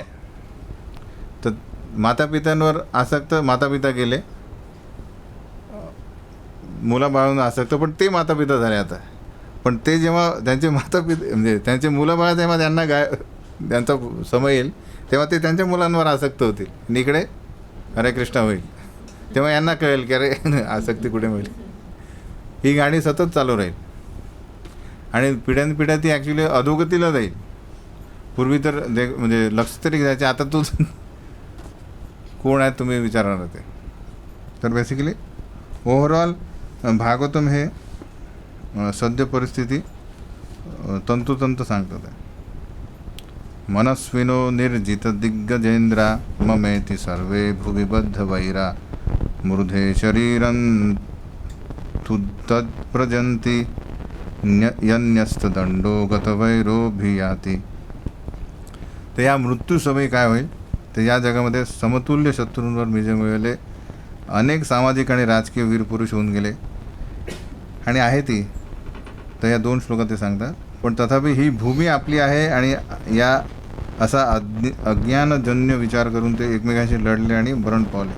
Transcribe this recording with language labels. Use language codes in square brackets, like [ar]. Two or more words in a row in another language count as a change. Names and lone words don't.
[mr] तर मातापित्यांवर आसक्त, मातापिता गेले, मुलाबाळांना आसक्त, पण ते मातापिता झाले आता. पण ते जेव्हा त्यांचे मातापिता म्हणजे त्यांचे मुलाबाळा जेव्हा त्यांचा समय येईल तेव्हा ते त्यांच्या मुलांवर आसक्त होतील, आणि इकडे हरे कृष्ण होईल. तेव्हा यांना कळेल की अरे आसक्ती कुठे मिळेल. ही गाडी सतत चालू राहील आणि पिढ्यानपिढ्या ती ॲक्च्युली अधोगतीला जाईल. पूर्वी तर म्हणजे लक्ष तरी द्यायचे, आता तू कोण आहे तुम्ही विचारणार ते. तर [en] basically overall [mr] भागवतम हे सद्य परिस्थिती तंतोतंत सांगतात आहे. [sa] मनस्विनो निर्जित दिग्गजेंद्रा ममेति सर्वे भुविबद्ध वैरा मृधे शरीरं तत्प्रजंती यन्यस्तदंडो गतवैरोभियाती. [mr] तर या मृत्यूसमयी काय होईल, तर या जगामध्ये समतुल्य शत्रूंवर विजय मिळवले अनेक सामाजिक आणि राजकीय वीरपुरुष होऊन गेले आणि आहे ती. तर या 2 श्लोकात ते सांगतात. पण तथापि ही भूमी आपली आहे आणि या असा अज्ञानजन्य विचार करून ते एकमेकांशी लढले आणि मरण पावले.